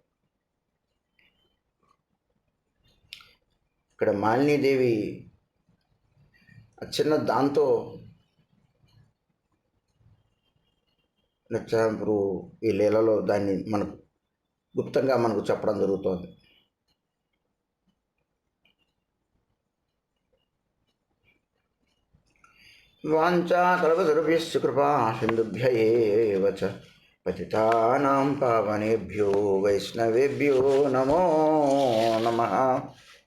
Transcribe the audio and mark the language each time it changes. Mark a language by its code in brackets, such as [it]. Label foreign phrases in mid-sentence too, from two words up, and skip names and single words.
[te] ఇక్కడ మాలినీదేవి చిన్న దాంతో నచ్చాంపురు ఈ లీలలో దాన్ని మనకు గుప్తంగా మనకు చెప్పడం జరుగుతోంది. [sa] వాంఛాకల్పతరుభ్యశ్చ కృపా సింధుభ్య ఏవ చ పతితానాం పావనేభ్యో వైష్ణవేభ్యో నమో నమః.